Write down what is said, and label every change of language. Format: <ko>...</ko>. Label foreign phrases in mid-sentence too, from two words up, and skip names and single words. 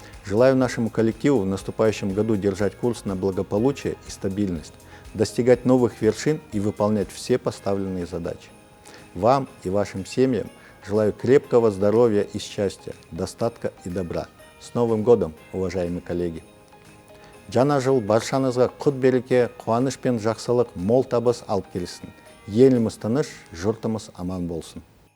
<ru>Желаю нашему коллективу в наступающем году держать курс на благополучие и стабильность, достигать новых вершин и выполнять все поставленные задачи. Вам и вашим семьям желаю крепкого здоровья и счастья, достатка и добра. С Новым годом, уважаемые коллеги!</ru> <kk>Жаңа жыл баршаңызға құт береке, қуаныш пен жақсылық, мол табыс алып келсін. Еліміз тыныш, жұртымыз аман болсын.</kk>